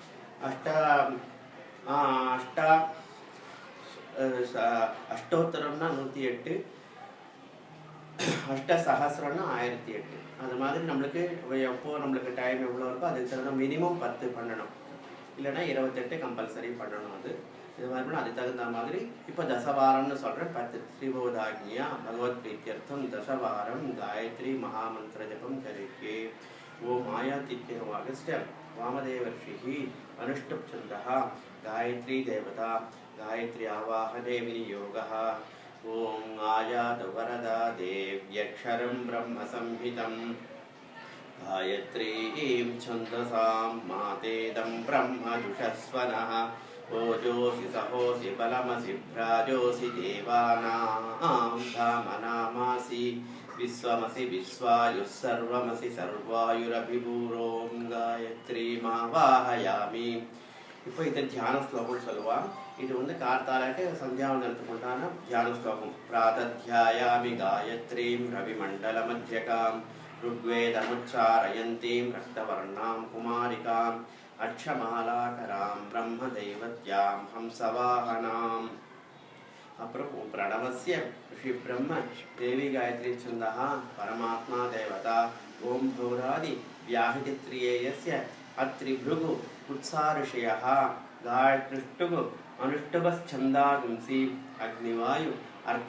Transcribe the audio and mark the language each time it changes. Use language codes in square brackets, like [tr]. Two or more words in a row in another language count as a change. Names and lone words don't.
[ta] अष्टोत्तरம்னா 108 अष्टसहस्रம்னா 1008 அந்த மாதிரி நமக்கு எப்போ நமக்கு டைம் எவ்வளவு இருக்கோ அதுக்கு தகுந்த மினிமம் 10 பண்ணணும், இல்லனா 28 கம்பல்சரி பண்ணணும். அது இது மாதிரி அதுக்கு தகுந்த மாதிரி இப்போ தசவாரம்னு சொல்கிறேன். [sa] 10 श्रीभगवदाज्ञया भगवत प्रीत्यर्थम दशवारं गायत्री महामंत्र जपम करके। ओम आयातिथ्यवागस्य वामदेवर्षिः अनुष्टुप् छन्दः गायत्री देवता गायत्री आवाहने विनियोगः ओम आयातु वरदा देव्यक्षरं ब्रह्म संहितं गायत्रीं छन्दसां मातेदं ब्रह्म जुषस्वनः ओजोऽसि सहोऽसि बलमसि भ्राजोऽसि देवानां धामनामासि विश्वमसि विश्वायुः सर्वमसि सर्वायुरभिभूरों गायत्रीमावाहयामि [ta] இப்போ இந்த தியான ஸ்லோகம் [sa] சொல்லுவான் இது வந்து கார்த்தாலக்கு சந்தியாவந்தனத்துக்குண்டான தியான ஸ்லோகம் प्रातर्ध्यायामि गायत्रीं रविमण्डलमध्यगाम् ऋग्वेदमुच्चारयन्तीं रक्तवर्णां कुमारिकां अक्षमालाकरां ब्रह्मदैवत्यां हंसवाहनाम् अப்புறம் प्रणवस्य ऋषि ब्रह्म देवी गायत्री छन्दः परमात्मा देवता ओम भौरादि व्याहृतित्रियेयस्य अत्रिभृगु उत्साऋषयः गायत्रिष्टुगु अनुष्टुभश्छन्दागुंसि अग्निवायु अर्का